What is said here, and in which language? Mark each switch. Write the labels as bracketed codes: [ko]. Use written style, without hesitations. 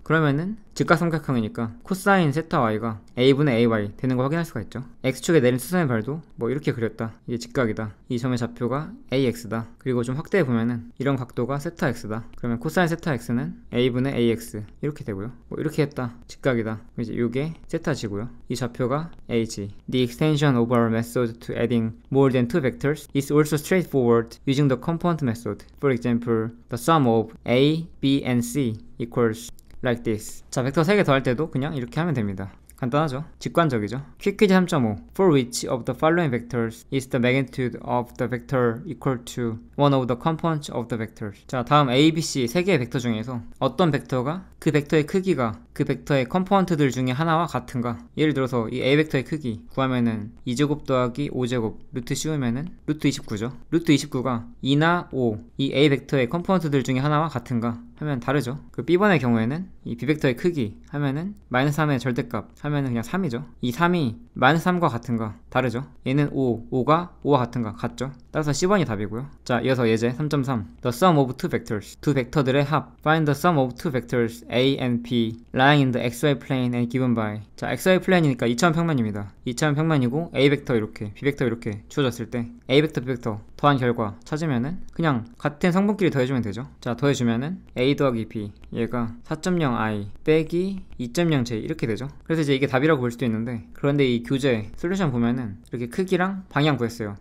[ko] 그러면은 직각삼각형이니까 코사인 세타 y가 a분의 ay 되는 거 확인할 수가 있죠. x축에 내린 수선의 발도 뭐 이렇게 그렸다. 이게 직각이다. 이 점의 좌표가 ax다. 그리고 좀 확대해 보면은 이런 각도가 세타 x다. 그러면 코사인 세타 x는 a분의 ax 이렇게 되고요. 뭐 이렇게 했다. 직각이다. 이제 이게 세타 g고요. 이 좌표가 ag. [en] The extension of our method to adding more than two vectors is also straightforward using the component method. For example, the sum of a, b, and c equals like this. [ko] 자, 벡터 3개 더할 때도 그냥 이렇게 하면 됩니다. 간단하죠. 직관적이죠. [en] 퀵퀴즈 3.5 For which of the following vectors is the magnitude of the vector equal to one of the components of the vectors? [ko] 자, 다음 A, B, C 세 개의 벡터 중에서 어떤 벡터가 그 벡터의 크기가 그 벡터의 컴포넌트들 중에 하나와 같은가? 예를 들어서 이 A 벡터의 크기 구하면은 2제곱 더하기 5제곱 루트 씌우면은 루트 29죠. 루트 29가 2나 5 이 A 벡터의 컴포넌트들 중에 하나와 같은가? 하면 다르죠. 그 B번의 경우에는 이 B 벡터의 크기 하면은 마이너스 3의 절대값 하면은 그냥 3이죠. 이 3이 마이너스 3과 같은가? 다르죠. 얘는 5가 5와 같은가? 같죠. 따라서 C번이 답이고요. 자, 이어서 예제 3.3 [en] The sum of two vectors [ko] 두 벡터들의 합 [en] Find the sum of two vectors A and B lying in the xy plane and given by [ko] 자, xy 플레인이니까 2차원 평면입니다. 2차원 평면이고 A 벡터 이렇게 B 벡터 이렇게 주어졌을 때 A 벡터 B 벡터 더한 결과 찾으면은 그냥 같은 성분끼리 더해주면 되죠. 자, 더해주면은 A 더하기 B 얘가 4.0i 빼기 2.0j 이렇게 되죠. 그래서 이제 이게 답이라고 볼 수도 있는데 그런데 이 교재 솔루션 보면은 이렇게 크기랑 방향 구했어요.